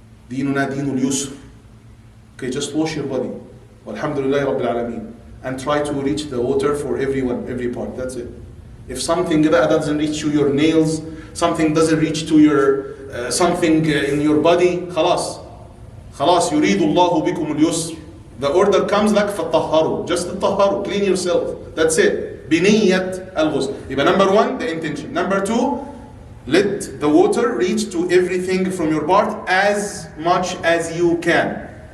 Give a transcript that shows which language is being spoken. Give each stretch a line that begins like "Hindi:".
Arabic: ديننا دين اليسر.
English: Okay, just wash your body. Alhamdulillah Rabbil Alameen. And try to reach the water for everyone, every part. That's it. If something that doesn't reach to your nails, something doesn't reach to your something in your body, خلاص.
Arabic: خلاص يريد الله بكم اليسر.
English: The order comes like فَطَهَّرُوا. Just طهروا, clean yourself. That's it.
Arabic: بنية الغسل.
English: يبقى number 1, the intention. Number 2, let the water reach to everything from your part as much as you can.